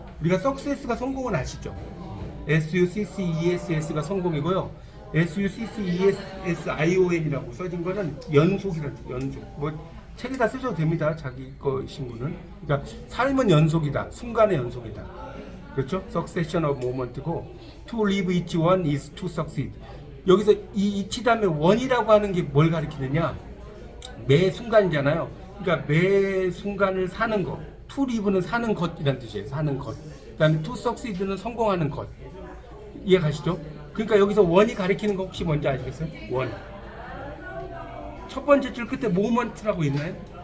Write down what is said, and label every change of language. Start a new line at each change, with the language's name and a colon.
Korean: 우리가 success가 성공은 아시죠? SUCCESS가 성공이고요. SUCCESSION이라고 써진 거는 연속이라는 뜻이에요. 연속. 뭐 책에다 쓰셔도 됩니다. 자기 거신 분은. 그러니까 삶은 연속이다. 순간의 연속이다. 그렇죠?
English: Succession of moment고 To live each one is to succeed.
Korean: 여기서 이 다음에 원이라고 하는 게 뭘 가리키느냐? 매 순간이잖아요. 그러니까 매 순간을 사는 것. To live는 사는 것이라는 뜻이에요. 사는 것. 그다음에 to succeed는 성공하는 것. 이해 가시죠? 그러니까 여기서 원이 가리키는 거 혹시 뭔지 아시겠어요? 원. 첫 번째 줄 끝에 moment라고 있나요?